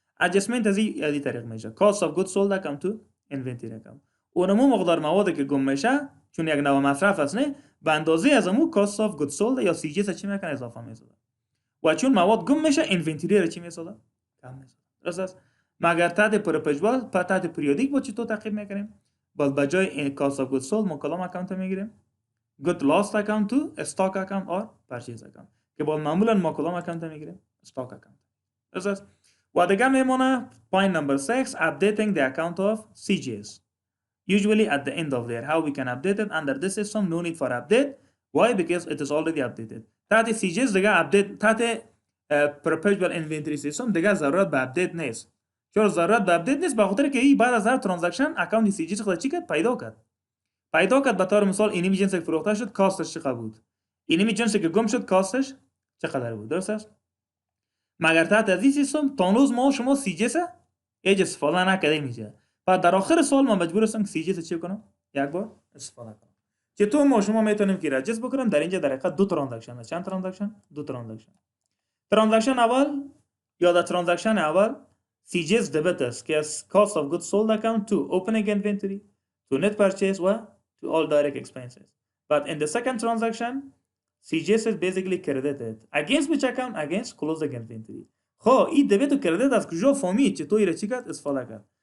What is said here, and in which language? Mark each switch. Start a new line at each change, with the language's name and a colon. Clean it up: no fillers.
Persian: ادجستمنت از این طریق میشه.
English: cost of goods sold account to inventory account.
Persian: اونمو مقدار موادی که گم میشه چون یک نوع مصرف است نه، به اندازه از امو
English: cost of goods sold
Persian: یا سی جی اس چی میکنه؟ اضافه میسازه. و چون مواد گم میشه انوینتوری رو چی میسازه؟ کم میسازه. درست است؟ مگر تحت پرپچوال تحت پریودیک با چطور تعقیب میکنیم؟ باز به جای cost of goods sold ما کدام اکانت میگیریم؟
English: good lost account to stock account or purchase account
Persian: که با معمولا ما کدام اکانت میگیریم؟ stock account. درست است؟ و دیگه میمونه
English: point number 6 updating the account of CGS. Usually at the end of there how we can update it under this system. No need for update. Why? Because it is already updated.
Persian: تحت CGS دیگه update تحت
English: perpetual inventory system
Persian: دیگه ضرورت به update نیست. چرا ضرورت به update نیست؟ به خاطر که این بعد از هر ترانزکشن اکانت CGS خود چی کرد؟ پیدا کرد. به طور مثال اینمی جنسی که فروخته شد کاستش چقدر بود، اینمی جنسی که گم شد کاستش چقدر بود. درست است؟ مگر تحت از این سیستم تا هنوز ما شما CGS هیچ استفاده نکرده میشه. و در آخر سال ما مجبور هستم که CGS چی کنم؟ یک بار استفاده کنم. چطور ما شما میتونیم که رجست بکنیم؟ در اینجا در حقیقت دو ترانزکشن. چند ترانزکشن؟ دو ترانزکشن. ترانزکشن اول یا در ترانزکشن اول CGS debit است که از
English: cost of goods sold account to opening inventory to net purchase و to all direct expenses. But in the second transaction CGS is basically credited against which account? Against closing inventory.
Persian: خب این debit و credit از کجا فهمید؟ چطور ایره چی کرد؟ استفاده کرد.